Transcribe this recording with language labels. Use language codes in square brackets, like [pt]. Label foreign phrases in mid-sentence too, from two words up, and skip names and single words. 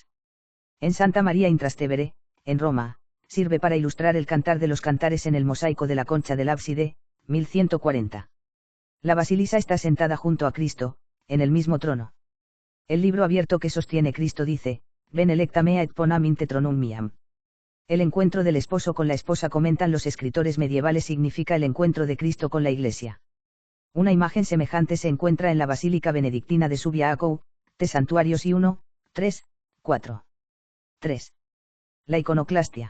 [es] En Santa María in Trastevere, en Roma, sirve para ilustrar el Cantar de los Cantares en el mosaico de la concha del ábside, 1140. La Basilisa está sentada junto a Cristo, en el mismo trono. El libro abierto que sostiene Cristo dice, [la] Ven electa mea et ponam in te tronum miam. [es] El encuentro del esposo con la esposa, comentan los escritores medievales, significa el encuentro de Cristo con la Iglesia. Una imagen semejante se encuentra en la Basílica Benedictina de Subiaco, de Santuarios y 1, 3, 4. 3. La iconoclastia.